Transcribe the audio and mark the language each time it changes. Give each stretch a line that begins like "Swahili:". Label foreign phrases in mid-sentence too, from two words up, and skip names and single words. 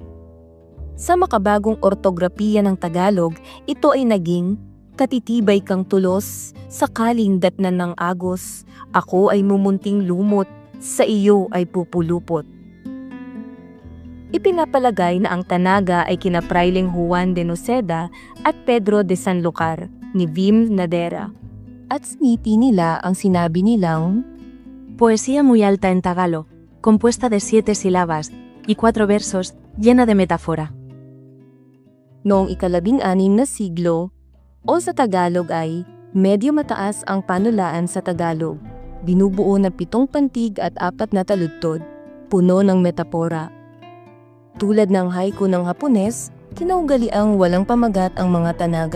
Filipino: Sa makabagong ortografiya ng Tagalog, ito ay naging katitibay kang tulos, sakaling datnan ng agos, ako ay mumunting lumot, sa iyo ay pupulupot. Ipinapalagay na ang tanaga ay kina Frailing Juan de Noceda at Pedro de Sanlucar ni Vim Nadera. At sniti nila ang sinabi nilang
Spanish: poesía muy alta en Tagalog, compuesta de 7 sílabas y 4 versos, llena de metáfora.
Filipino: Noong ika-16 na siglo, o sa Tagalog ay medyo mataas ang panulaan sa Tagalog. Binubuo ng 7 pantig at 4 na taludtod, puno ng metapora. Tulad ng haiku ng Hapones, kinaugaliang walang pamagat ang mga tanaga.